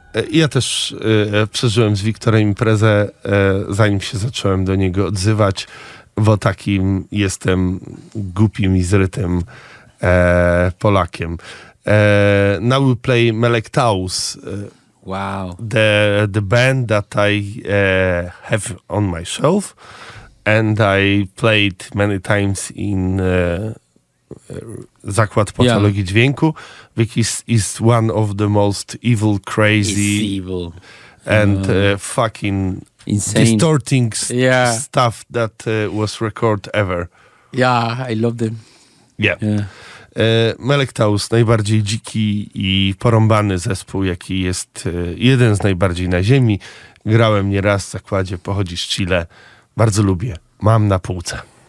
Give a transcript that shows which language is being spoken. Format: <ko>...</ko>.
<pl>Ja też przeżyłem z Wiktorem imprezę, zanim się zacząłem do niego odzywać, bo takim jestem głupim i zrytym Polakiem.</pl> <en>Now we play Melektaus. Wow. The band that I have on my shelf, and I played many times in Zakład Patologii Dźwięku, because is one of the most evil, crazy, evil. and fucking insane. distorting Yeah. stuff that was recorded ever. Yeah, I love them. Yeah. Yeah.</en> <pl>Melektaus, najbardziej dziki i porąbany zespół, jaki jest jeden z najbardziej na ziemi. Grałem nieraz w Zakładzie, pochodzi z Chile. Bardzo lubię. Mam na półce.</pl>